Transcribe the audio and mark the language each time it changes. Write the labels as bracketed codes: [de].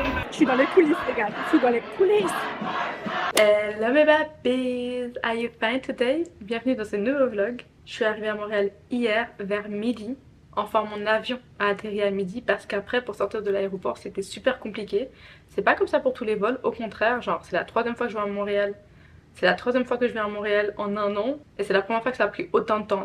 [fr] Je suis dans les coulisses, les gars. Je suis dans les coulisses. [en] Hello mes babes, are you fine today? [fr] Bienvenue dans ce nouveau vlog. Je suis arrivée à Montréal hier vers midi. Enfin mon avion a atterri à midi parce qu'après pour sortir de l'aéroport c'était super compliqué. C'est pas comme ça pour tous les vols, au contraire, genre c'est la troisième fois que je viens à Montréal. C'est la troisième fois que je viens à Montréal en un an et c'est la première fois que ça a pris autant de temps.